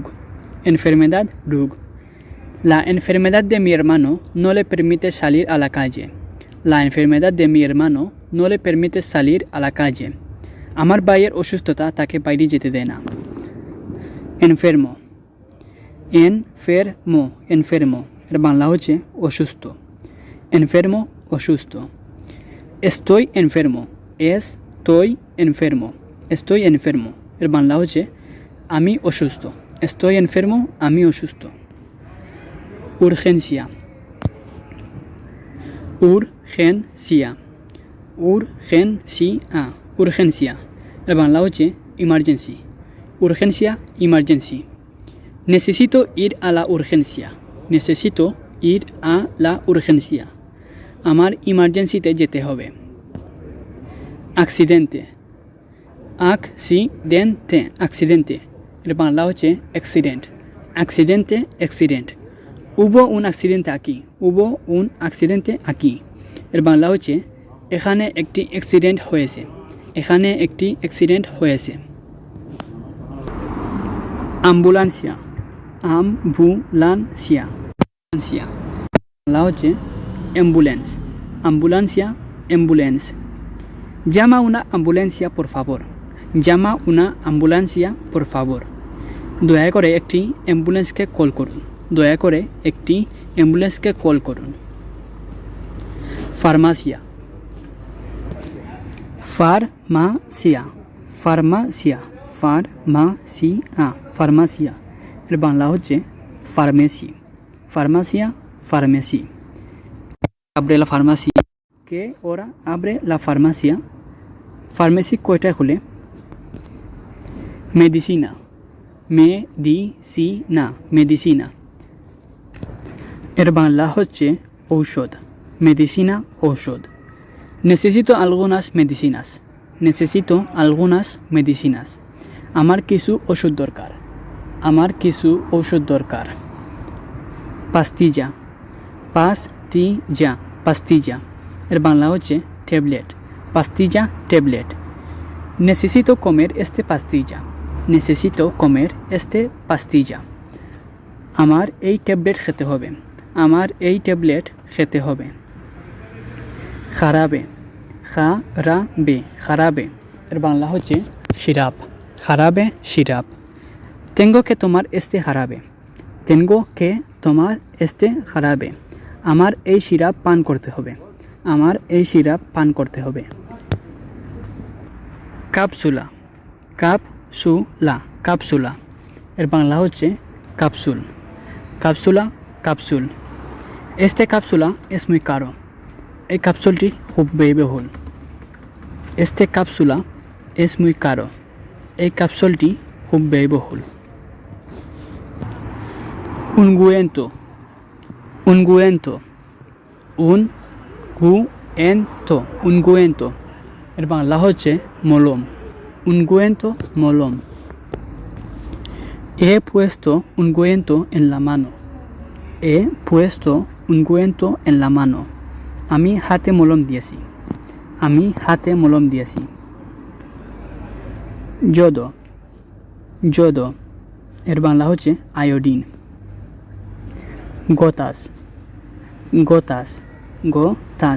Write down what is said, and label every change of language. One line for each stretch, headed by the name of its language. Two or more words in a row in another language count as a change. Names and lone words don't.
Bangla: enfermedad রোগ।
Spanish: La enfermedad de mi hermano no le permite salir a la calle. La enfermedad de mi hermano no le permite salir a la calle.
Bangla: আমার ভাইয়ের অসুস্থতা তাকে বাইরে যেতে দেয় না।
Spanish: enfermo enfermo enfermo
Bangla: এর বাংলা হচ্ছে অসুস্থ।
Spanish: enfermo অসুস্থ। estoy enfermo estoy enfermo estoy enfermo
Bangla: এর বাংলা হচ্ছে আমি অসুস্থ।
Spanish: estoy enfermo
Bangla: আমি অসুস্থ।
Spanish: urgencia urgencia urgencia urgencia
Bangla: এর বাংলা হচ্ছে ইমার্জেন্সি।
Spanish: urgencia emergency. necesito ir a la urgencia necesito ir a la urgencia
Bangla: আমার ইমার্জেন্সিতে যেতে হবে।
Spanish: accidente accidente accidente
Bangla: এর বাংলা হচ্ছে অ্যাক্সিডেন্ট।
Spanish: accidente accident hubo un accidente aquí, hubo un accidente aquí।
Bangla: এর বাংলা হচ্ছে এখানে একটি অ্যাক্সিডেন্ট হয়েছে, এখানে একটি অ্যাক্সিডেন্ট হয়েছে।
Spanish: ambulancia, ambulancia, ambulancia,
Bangla: বাংলা হচ্ছে অ্যাম্বুলেন্স,
Spanish: ambulancia, ambulance। llama una ambulancia por favor, llama una ambulancia por favor।
Bangla: দয়া করে একটি অ্যাম্বুলেন্সকে কল করুন, দয়া করে একটি অ্যাম্বুলেন্সকে কল করুন।
Spanish: farmacia, farmacia, farmacia, farmacia, farmacia.
Bangla: এর বাংলা হচ্ছে ফার্মেসি, ফার্মাসিয়া, ফার্মেসি।
Spanish: abre la farmacia, ¿qué hora abre la farmacia?
Bangla: ফার্মেসি কয়টায় খুলে?
Spanish: medicina, medicina, medicina।
Bangla: এর বাংলা হচ্ছে ঔষধ, medicina, ঔষধ।
Spanish: necesito algunas medicinas, necesito algunas medicinas।
Bangla: আমার কিছু ওষুধ দরকার, আমার কিছু ঔষধ দরকার।
Spanish: pastilla, pastilla, pastilla।
Bangla: এর বাংলা হচ্ছে ট্যাবলেট, pastilla, ট্যাবলেট।
Spanish: necesito comer este pastilla, necesito comer este pastilla।
Bangla: আমার এই ট্যাবলেট খেতে হবে, আমার এই ট্যাবলেট খেতে হবে।
Spanish: jarabe, jarabe, jarabe.
Bangla: এর বাংলা হচ্ছে সিরাপ, খারাবে, সিরাপ।
Spanish: tengo que tomar este jarabe, tengo que tomar este jarabe।
Bangla: আমার এই সিরাপ পান করতে হবে, আমার এই সিরাপ পান করতে হবে।
Spanish: cápsula, cápsula, cápsula।
Bangla: এর বাংলা হচ্ছে ক্যাপসুল, cápsula, ক্যাপসুল।
Spanish: este cápsula es muy caro,
Bangla: এই ক্যাপসুলটি খুব ব্যয়বহুল।
Spanish: este cápsula es muy caro,
Bangla: এই ক্যাপসুলটি খুব ব্যয়বহুল।
Spanish: ungüento, ungüento, ungüento, ungüento।
Bangla: এর বাংলা হচ্ছে মলম, ungüento, মলম।
Spanish: he puesto ungüento en la mano, he puesto ungüento en la mano।
Bangla: আমি হাতে মলম দিয়েছি, আমি হাতে মলম দিয়েছি।
Spanish: yodo, yodo.
Bangla: এর বাংলা হচ্ছে আয়োডিন।
Spanish: gotas, gotas, gotas.